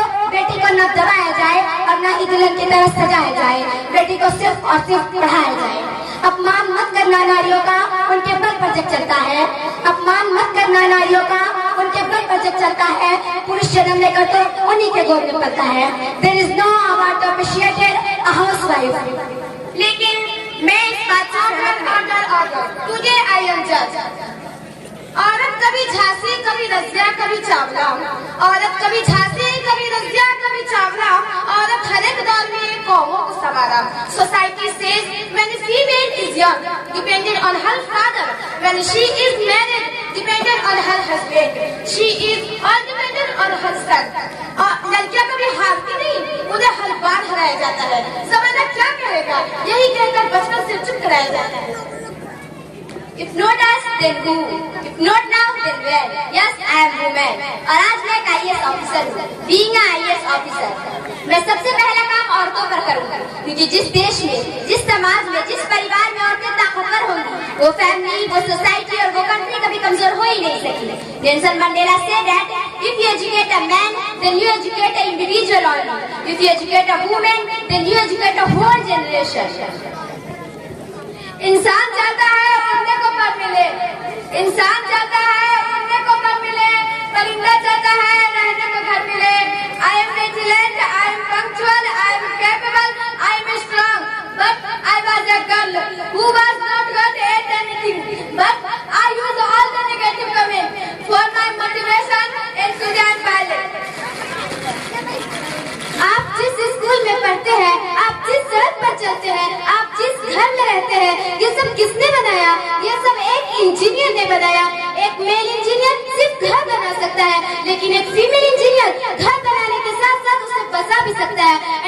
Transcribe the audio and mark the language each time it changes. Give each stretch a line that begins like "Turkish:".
Hindi: बेटी को न दबाया जाए और न ही दुल्हन की तरह सजाया जाए, बेटी को सिर्फ और सिर्फ पढ़ाया जाए। अपमान मत करना नारियों का, उनके बल पर जग चलता है। अपमान मत करना नारियों का, उनके बल पर जग चलता है। पुरुष जन्म लेकर तो उन्हीं के गोद में पलता है।
English: There is no award to appreciate a housewife।
Hindi: लेकिन मैं इस बात से
English: तुझे I am जज।
Hindi: औरत कभी झांसी कभी रजिया कभी चावला, औरत कभी झांसी कभी रजिया कभी चावला, औरत हर एक दौर में कौमों को संवारा।
English: Society says when a female is young dependent on her father, when she is married dependent on her husband, she is all dependent on her son।
Hindi: लड़कियां कभी हारती नहीं, उन्हें हर बार हराया जाता है। जमाना क्या कहेगा यही कहकर बचपन से चुप कराया जाता है।
English: If not us, then who? If not now, then where? Yes, I am woman।
Hindi: और आज मैं एक IAS ऑफिसर हूँ।
English: Being a IAS officer,
Hindi: मैं सबसे पहला काम औरतों पर करूँगा, क्योंकि जिस देश में, जिस समाज में, जिस परिवार में औरतें ताकतवर होंगी, वो फैमिली, वो सोसाइटी और वो कंट्री कभी कमजोर हो ही नहीं सकी।
English: Nelson Mandela said that if you educate a man, then you educate an individual only. If you educate a woman, then you educate a whole generation।
Hindi: इंसान चाहता है उड़ने को पर मिले, इंसान चाहता है उड़ने को पर मिले, परिंदा चाहता है रहने को घर मिले।
English: I am vigilant, I am punctual, I am capable, I am strong, but I was a girl who was not good at anything, but I use all the negative comments for my motivation, enthusiasm, pilot।
Hindi: आप जिस school में पढ़ते हैं, आप जिस सड़क पर चलते हैं, आप जिस घर में रहते हैं, ये सब किसने बनाया? ये सब एक इंजीनियर ने बनाया। एक मेल इंजीनियर सिर्फ घर बना सकता है, लेकिन एक फीमेल इंजीनियर घर बनाने के साथ साथ उसे बसा भी सकता है।